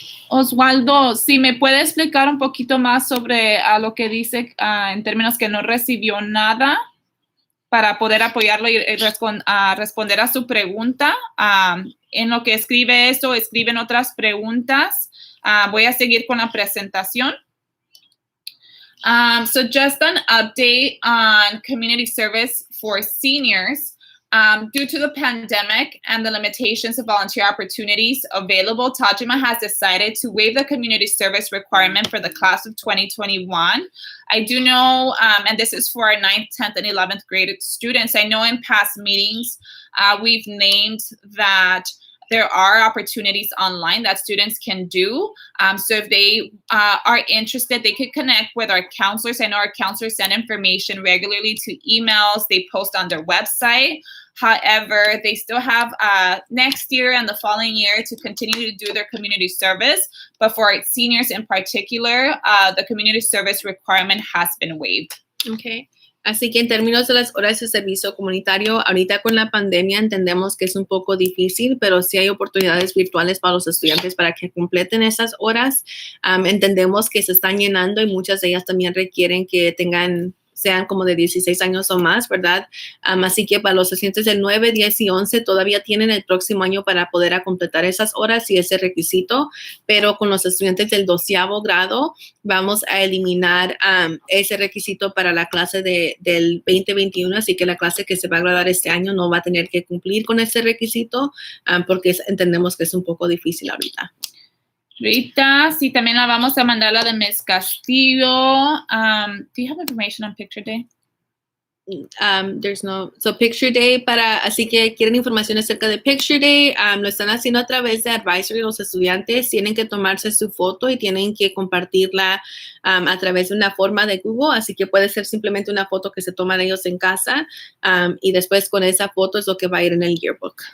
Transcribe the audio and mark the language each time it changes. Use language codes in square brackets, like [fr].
[es] Osvaldo, si me puede explicar un poquito más sobre lo que dice en términos que no recibió nada para poder apoyarlo y responder a su pregunta. En lo que escribe eso, escriben otras preguntas. Voy a seguir con la presentación. [en] So just an update on community service for seniors. Due to the pandemic and the limitations of volunteer opportunities available, Tajima has decided to waive the community service requirement for the class of 2021. I do know, and this is for our 9th, 10th, and 11th grade students, I know in past meetings, we've named that there are opportunities online that students can do. So if they are interested, they could connect with our counselors. I know our counselors send information regularly to emails. They post on their website. However, they still have next year and the following year to continue to do their community service. But for seniors in particular, the community service requirement has been waived. Okay. [es] Así que en términos de las horas de servicio comunitario, ahorita con la pandemia entendemos que es un poco difícil, pero sí hay oportunidades virtuales para los estudiantes para que completen esas horas. Entendemos que se están llenando y muchas de ellas también requieren que sean como de 16 años o más, ¿verdad? Así que para los estudiantes del 9, 10 y 11 todavía tienen el próximo año para poder completar esas horas y ese requisito, pero con los estudiantes del 12º grado vamos a eliminar ese requisito para la clase del 2021, así que la clase que se va a graduar este año no va a tener que cumplir con ese requisito porque entendemos que es un poco difícil ahorita. Rita, sí, también la vamos a mandar la de Ms. Castillo. [en] Do you have information on Picture Day? There's no, so Picture Day [es] así que quieren información acerca de Picture Day, lo están haciendo a través de Advisory. Los estudiantes tienen que tomarse su foto y tienen que compartirla a través de una forma de Google, así que puede ser simplemente una foto que se toman ellos en casa y después con esa foto es lo que va a ir en el yearbook.